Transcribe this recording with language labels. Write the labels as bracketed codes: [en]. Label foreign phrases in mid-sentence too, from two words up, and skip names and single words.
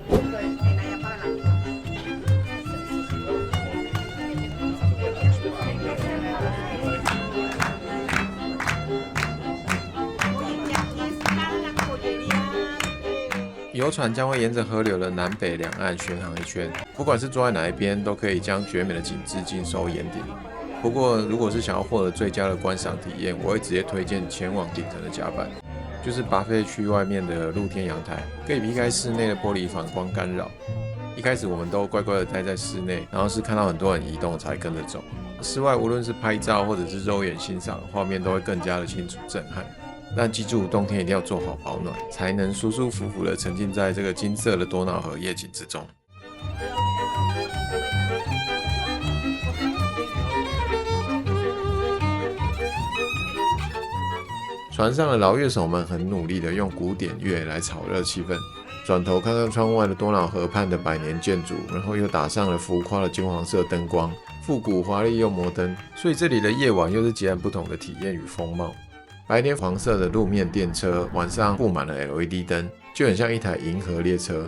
[zh] 遊船將會沿着河流的南北兩岸巡航一圈，不管是坐在哪一邊，都可以將絕美的景致盡收眼底。不過，如果是想要獲得最佳的觀賞體驗，我會直接推薦前往頂層的甲板，就是 buffet 區外面的露天陽台，可以避開室內的玻璃反光干擾。一開始我們都乖乖的待在室內，然後是看到很多人移動才跟着走。室外無論是拍照或者是肉眼欣賞，畫面都會更加的清楚震撼。但記住，冬天一定要做好保暖，才能舒舒服服的沉浸在這個金色的多瑙河夜景之中。船上的老樂手們很努力的用古典樂來炒熱氣氛。轉頭看看窗外的多瑙河畔的百年建築，然後又打上了浮誇的金黃色燈光，復古華麗又摩登，所以這裡的夜晚又是截然不同的體驗與風貌。白天黃色的路面電車，晚上布滿了 LED 燈，就很像一台銀河列車。